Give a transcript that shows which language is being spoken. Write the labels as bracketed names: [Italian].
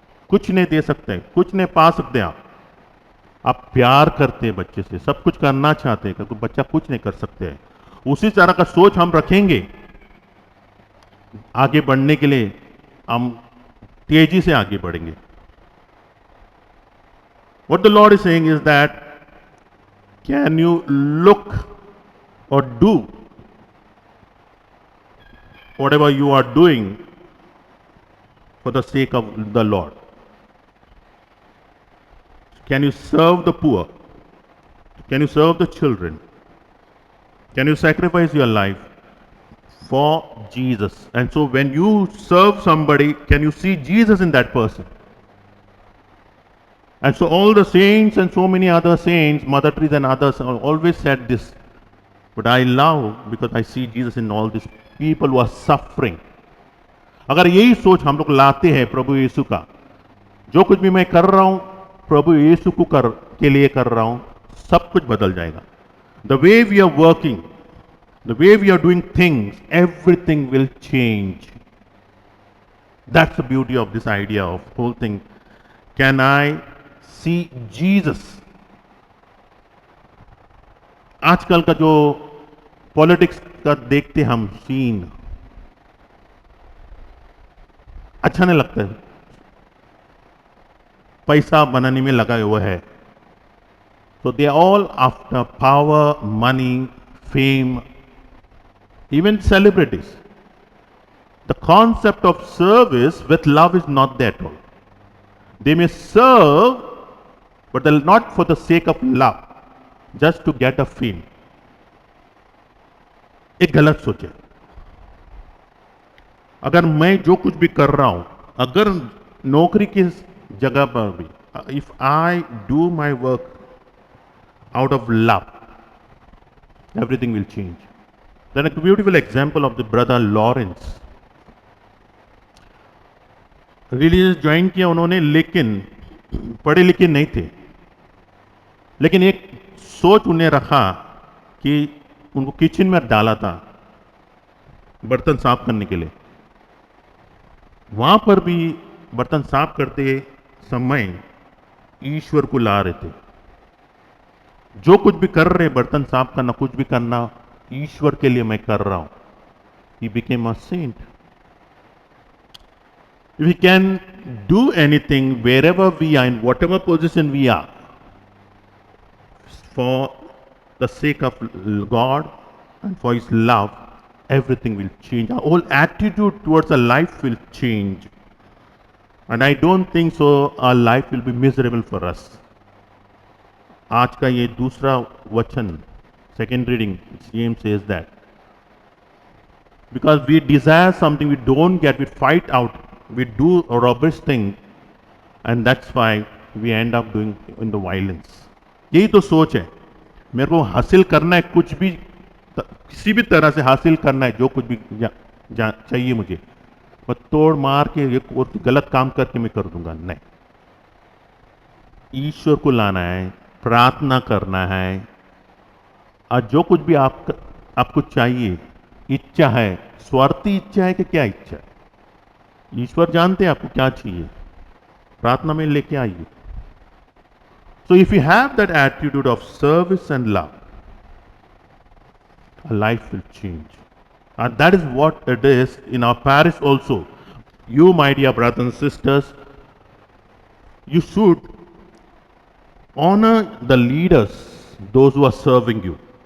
[Hindi] कुछ नहीं दे सकते, कुछ नहीं पा सकते आप प्यार करते हैं बच्चे से, सब कुछ करना चाहते हैं, क्योंकि बच्चा कुछ नहीं कर सकते हैं। उसी तरह का सोच हम रखेंगे, आगे बढ़ने के लिए हम तेजी से आगे बढ़ेंगे। [English] What the Lord is saying is that, can you look or do whatever you are doing for the sake of the Lord? Can you serve the poor? Can you serve the children? Can you sacrifice your life for Jesus? And so when you serve somebody, can you see Jesus in that person? And so all the saints and so many other saints, Mother Teresa and others, have always said this. But I love because I see Jesus in all these people who are suffering. [Hindi] अगर यही सोच हम लोग लाते हैं प्रभु यीशु का, जो कुछ भी मैं कर रहा हूं प्रभु यीशु को के लिए कर रहा हूं, सब कुछ बदल जाएगा। [English] The way we are working, the way we are doing things, everything will change. That's the beauty of this idea of whole thing. Can I see Jesus? [Hindi] आजकल का जो पॉलिटिक्स का देखते हम सीन, अच्छा नहीं लगता है। पैसा बनाने में लगा हुआ है। [English] So they are all after power, money, fame, even celebrities. The concept of service with love is not there at all. They may serve, but they're not for the sake of love, just to get a fame. [Hindi] एक गलत सोच है। अगर मैं जो कुछ भी कर रहा हूं, अगर नौकरी की जगह पर भी, [English] if I do my work out of love, everything will change. Then a beautiful example of the brother Lawrence. [Hindi] Religious join किया उन्होंने, लेकिन पढ़े लिखे नहीं थे, लेकिन एक सोच उन्हें रखा कि उनको किचन में डाला था बर्तन साफ करने के लिए। वहां पर भी बर्तन साफ करते समय ईश्वर को ला रहे थे। जो कुछ भी कर रहे, बर्तन साफ करना, कुछ भी करना, ईश्वर के लिए मैं कर रहा हूं। [English] He became a saint. If we can do anything wherever we are, in whatever position we are, for the sake of God and for His love, everything will change. Our whole attitude towards our life will change. And I don't think so our life will be miserable for us. [Hindi] आज का ये दूसरा वचन, [English] second reading, James says that. Because we desire something we don't get, we fight out, we do a rubbish thing, and that's why we end up doing in the violence. [Hindi] यही तो सोच है। मेरे को हासिल करना है, कुछ भी किसी भी तरह से हासिल करना है, जो कुछ भी चाहिए मुझे, मैं तोड़ मार के एक और गलत काम करके मैं कर दूंगा। नहीं, ईश्वर को लाना है, प्रार्थना करना है, और जो कुछ भी आपको चाहिए, इच्छा है, स्वार्थी इच्छा है कि क्या इच्छा है, ईश्वर जानते हैं आपको क्या चाहिए, प्रार्थना में लेके आइए। [English] So if you have that attitude of service and love, our life will change. And that is what it is in our parish also. You, my dear brothers and sisters, you should honor the leaders, those who are serving you.